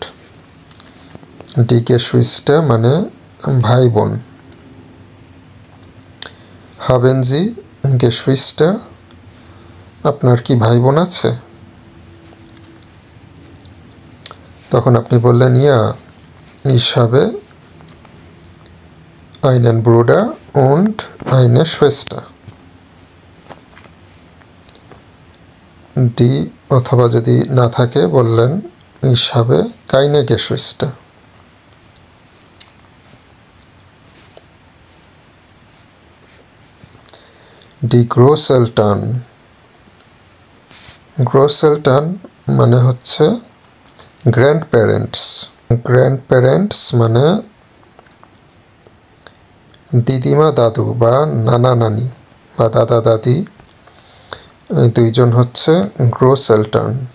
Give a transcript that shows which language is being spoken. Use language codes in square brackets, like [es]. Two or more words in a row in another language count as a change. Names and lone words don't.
[de] Die Geschwister [bn] মানে ভাই বোন। [de] Haben Sie Geschwister, [bn] আপনার কি ভাই বোন আছে, তখন আপনি বললেন ইয়া [de] ich habe einen Bruder und eine Schwester। [bn] ডি অথবা যদি না থাকে বললেন [de] ich habe keine Geschwister। Die Großeltern, [bn] গ্রোসেলটান মানে হচ্ছে [en] grand parents, grand parents [bn] মানে দিদিমা দাদু বা নানা নানি বা দাদা দাদি, এই দুইজন হচ্ছে গ্রোসেলটান।